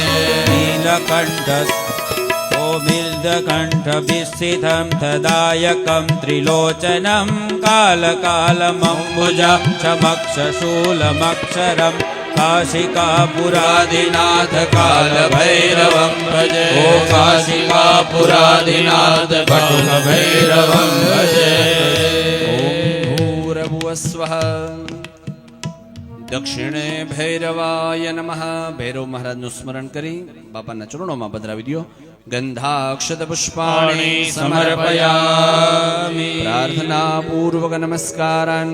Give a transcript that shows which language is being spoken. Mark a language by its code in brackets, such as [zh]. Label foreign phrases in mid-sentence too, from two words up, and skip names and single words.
[sa] नीलकण्ठ मिल्दकण्ठभिस्थितं तदायकं त्रिलोचनं कालकालमम्बुजाक्षमक्षशूलमक्षरं काशिकापुरादिनाथ कालभैरवं भजे. ओ काशिकापुरादिनाथ कालभैरवं भजे. ઓમ ભૂરભુવસ્વઃ દક્ષિણે ભૈરવાય નમઃ. [gu] ભૈરવ મહારાજનું સ્મરણ કરી બાપાના ચરણોમાં પધરાવી દો. [sa] ગંધાક્ષત પુષ્પાણિ સમર્પયામિ પ્રાર્થના પૂર્વક નમસ્કારાન